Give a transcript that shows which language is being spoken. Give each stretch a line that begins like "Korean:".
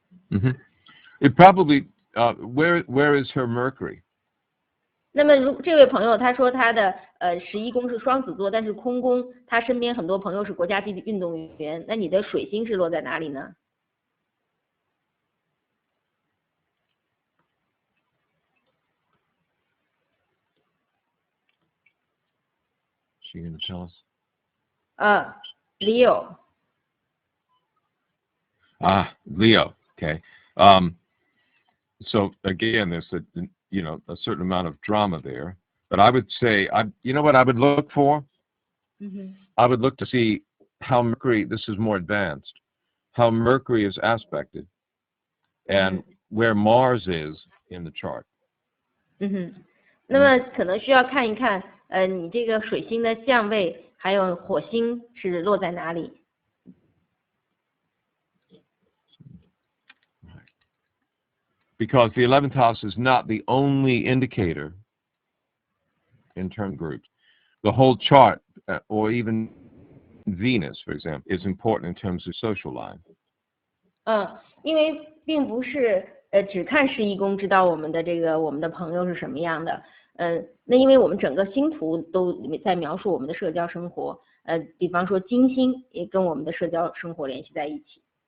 English: It probably where is her Mercury?
Chinese: 那么这位朋友他说他的11宫是双子座，但是空宫他身边很多朋友是国家级的运动员，那你的水星是落在哪里呢？
English: She going to tell us? Leo. Leo. Okay. So again, there's a certain amount of drama there. But I would say, you know what I would look for? I would look to see how Mercury, this is more advanced, how Mercury is aspected and where Mars is in the chart.
Chinese: 那么可能需要看一看，你这个水星的相位，还有火星是落在哪里。
English: Because the 11th house is not the only indicator in term groups. The whole chart, or even Venus, for example, is important in terms of social life.
Chinese: 因为并不是只看11宫知道我们的朋友是什么样的，那因为我们整个星图都在描述我们的社交生活，比方说金星也跟我们的社交生活联系在一起。